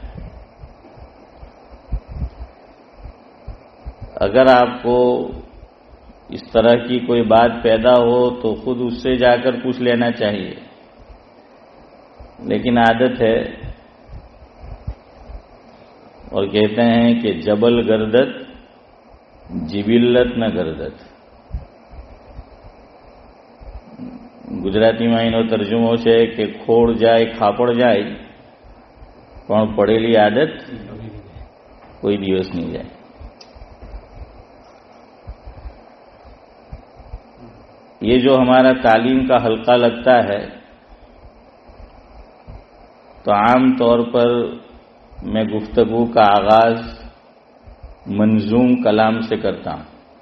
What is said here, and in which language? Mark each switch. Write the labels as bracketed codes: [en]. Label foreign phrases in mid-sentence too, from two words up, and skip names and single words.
[ur] اگر آپ کو اس طرح کی کوئی بات پیدا ہو تو خود اس سے جا کر پوچھ لینا چاہیے، لیکن عادت ہے اور کہتے ہیں کہ [fa] جبل گردت جبلت نہ گردت. [gu] ગુજરાતીમાં એનો તર્જુમો છે કે ખોડ જાય ખાપડ જાય પણ પડેલી આદત કોઈ દિવસ નહીં જાય. [ur] یہ جو ہمارا تعلیم کا حلقہ لگتا ہے تو عام طور پر میں گفتگو کا آغاز منظوم کلام سے کرتا ہوں.